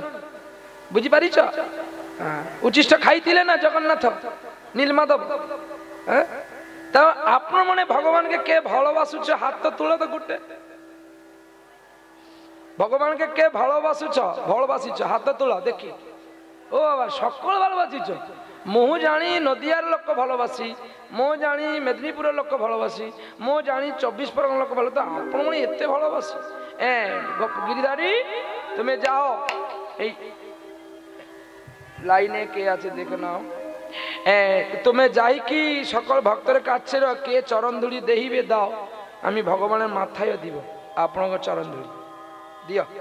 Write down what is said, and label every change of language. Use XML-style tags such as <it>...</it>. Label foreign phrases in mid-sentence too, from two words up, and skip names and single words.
<bn>বুঝি পারিছ? উচিষ্ট খাইছিলে না জগন্নাথ নীলমাধব? হ্যাঁ, তা আপনার মনে ভগবানকে কে ভালোবাসুছ? হাত তো তুলে তো গুটে। ভগবানকে কে ভালোবাসুছ? ভালোবাসিছ? হাত তুল দেখি। ও বাবা, সকল ভালোবাসিছ।</bn> <or>ମୁଁ ଜାଣି ନଦିଆର ଲୋକ</or> <bn>ভালোবাসি,</bn> <or>ମୁଁ ଜାଣି</or> <bn>মেদিনীপুরের লোক ভালোবাসি, ମୁଁ জানি 24 পরগনার লোক ভালো। তো আপন মনে এতে ভালোবাসি? গিরিধারী তুমি যাও, এই লাইনে কে আছে দেখে নাও। তুমি যাই কি সকল ভক্তের কাছে কে চরণ ধুলি দেহিবে দাও, আমি ভগবানের মাথায় দিব আপনার চরণ ধুলি দিও।</bn>